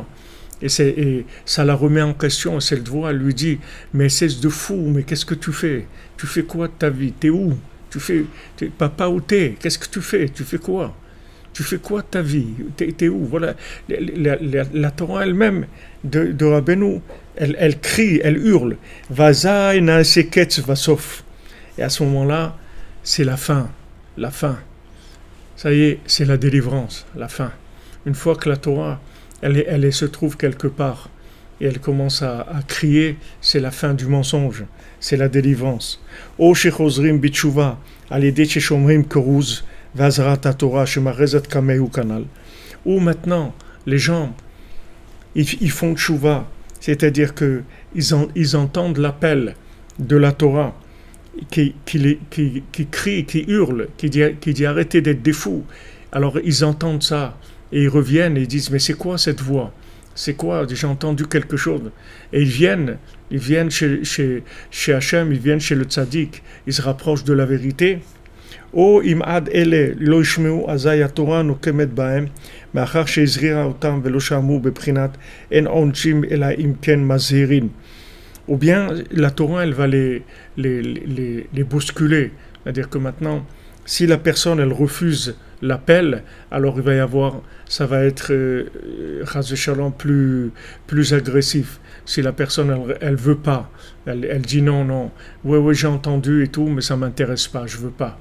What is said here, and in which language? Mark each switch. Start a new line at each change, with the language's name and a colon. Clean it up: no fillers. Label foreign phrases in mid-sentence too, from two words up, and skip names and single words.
French: Et ça la remet en question. Et cette voix, elle lui dit, mais cesse de fou, mais qu'est-ce que tu fais? Tu fais quoi de ta vie? T'es où? Papa, où t'es? Qu'est-ce que tu fais? Tu fais quoi? Tu fais quoi de ta vie? T'es où? Voilà. La Torah elle-même de Rabbeinu, elle crie, elle hurle.
Hebrew: ואז הנה קץ וסוף.
French: Et à ce moment-là, c'est la fin. La fin. Ça y est, c'est la délivrance. La fin. Une fois que la Torah, elle se trouve quelque part et elle commence à crier, c'est la fin du mensonge. C'est la délivrance.
Hebrew: או שחוזרים בתשובה, על ידי ששומעים כרוז.
French: Ou maintenant, les gens, ils font tchouva, c'est-à-dire qu'ils entendent l'appel de la Torah, qui crie, qui hurle, qui dit arrêtez d'être des fous. Alors ils entendent ça, et ils reviennent et ils disent mais c'est quoi cette voix? C'est quoi? J'ai entendu quelque chose. Et ils viennent chez Hachem, ils viennent chez le tzaddik, ils se rapprochent de la vérité.
Hebrew: או אם עד אלה לא ישמעו, אזי התורה נוקמת בהם, מאחר שהזהירה אותם ולא שמעו בבחינת אין עונשים אלא אם כן מזהירים.
French: Ou bien la Torah, elle va les bousculer. C'est-à-dire que maintenant, si la personne, elle refuse l'appel, alors il va y avoir, ça va être
Hebrew: חס ושלום
French: plus agressif. Si la personne, elle veut pas, elle dit non, ouais, j'ai entendu et tout, mais ça m'intéresse pas, je veux pas.